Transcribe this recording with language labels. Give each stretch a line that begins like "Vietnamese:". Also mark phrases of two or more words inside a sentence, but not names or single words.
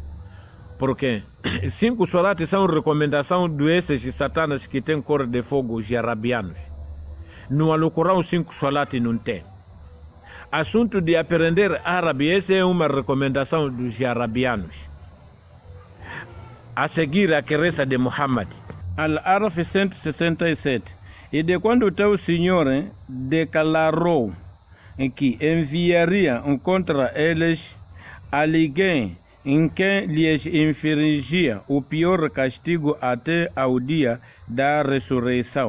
Portuguese: Porque 5 solates são recomendação desses satanas que têm cor de fogo, os arabianos. No Alcorão 5 solates não tem. Assunto de aprender árabe, essa é uma recomendação dos arabianos. A seguir a crença de Muhammad. Al-Araf 167. E de quando o teu Senhor declarou que enviaria contra eles alguém em quem lhes infligia o pior castigo até ao dia da ressurreição.